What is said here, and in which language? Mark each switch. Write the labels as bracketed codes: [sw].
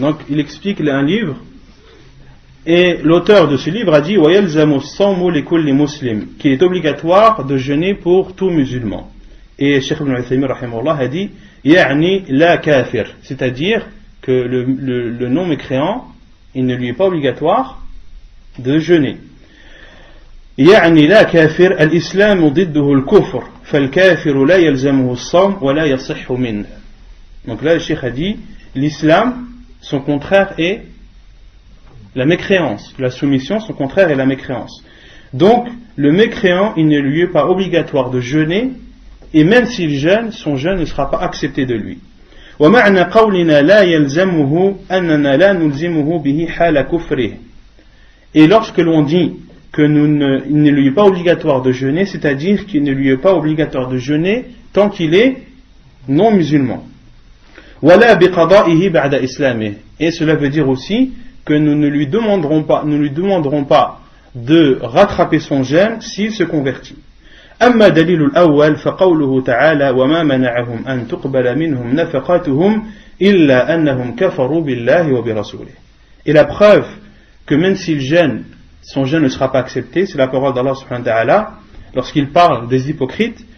[fr] Donc il explique un livre, et l'auteur de ce livre a dit [ar] وَيَلْزَمُ الصَّوْمُ لِكُلِّ مُسْلِمٍ, [fr] qu'il est obligatoire de jeûner pour tout musulman. Et Cheikh Ibn Uthaymin rahimahullah a dit [ar] يَعْنِي لَا كَافِرٍ, [fr] c'est-à-dire que le non-mécréant, il ne lui est pas obligatoire de jeûner. [ar] يعني لا كافر الإسلام ضده الكفر فالكافر لا يلزمه الصوم ولا يصح منه. [fr] Donc là le cheikh a dit l'islam, son contraire est la mécréance, la soumission, son contraire est la mécréance. Donc le mécréant, il ne lui est pas obligatoire de jeûner, et même s'il jeûne, son jeûne ne sera pas accepté de lui. [ar] ومعنى قولنا لا يلزمه أننا لا نلزمه به حال كفره. [fr] Et lorsque l'on dit qu'il ne lui est pas obligatoire de jeûner, c'est-à-dire qu'il ne lui est pas obligatoire de jeûner tant qu'il est non musulman. [ar] ولا بقضائه بعد إسلامه. [fr] Et cela veut dire aussi que nous ne lui demanderons pas de rattraper son jeûne s'il se convertit. [ar] أما دليل الأول فقوله تعالى وما منعهم أن تقبل منهم نفقاتهم إلا أنهم كفروا بالله وبرسوله. [fr] Et la preuve que même s'il jeûne, son jeûne ne sera pas accepté, c'est la parole d'Allah subhanahu wa ta'ala lorsqu'il parle des hypocrites.